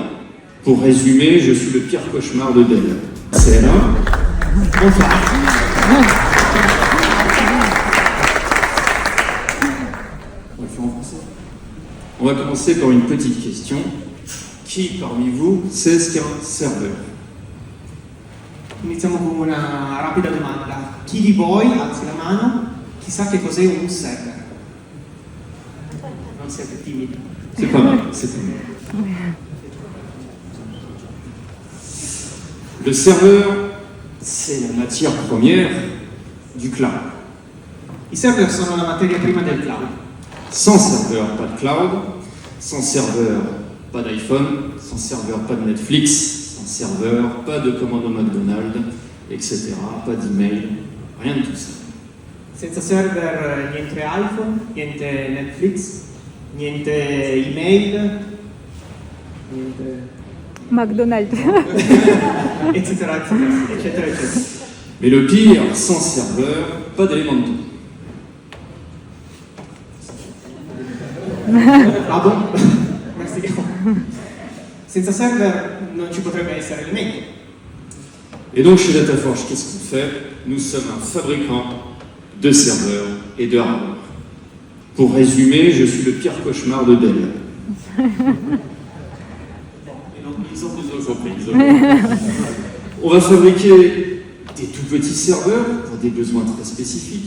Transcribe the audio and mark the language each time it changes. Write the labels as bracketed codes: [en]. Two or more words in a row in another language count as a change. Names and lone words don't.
[fr] Pour résumer, je suis le pire cauchemar de Dell. C'est là. Enfin. On va le faire en français. On va commencer par une petite question. Qui parmi vous sait ce qu'est un serveur? [it] Iniziamo con una rapida domanda. Chi di voi, alzi la mano, chi sa che cos'è un server? Non siete timidi. [fr] C'est pas mal, c'est pas mal. Le serveur, c'est la matière première du cloud. [it] I server sono la materia prima del cloud. [fr] Sans serveur, pas de cloud. Sans serveur, pas d'iPhone. Sans serveur, pas de Netflix. Sans serveur, pas de commande au McDonald's, etc. Pas d'email, rien de tout ça. [it] Senza server niente iPhone, niente Netflix, niente email, niente... McDonald's. eccetera, eccetera, eccetera. [fr] Mais le pire, sans serveur, pas d'éléments de ton. Ah bon? Merci. [it] Senza server non ci potrebbe essere il meglio. [fr] Et donc chez Dataforge, qu'est-ce qu'on fait? Nous sommes un fabricant de serveurs et de hardware. Pour résumer, je suis le pire cauchemar de Dell. Ils ont compris. On va fabriquer des tout petits serveurs pour des besoins très spécifiques.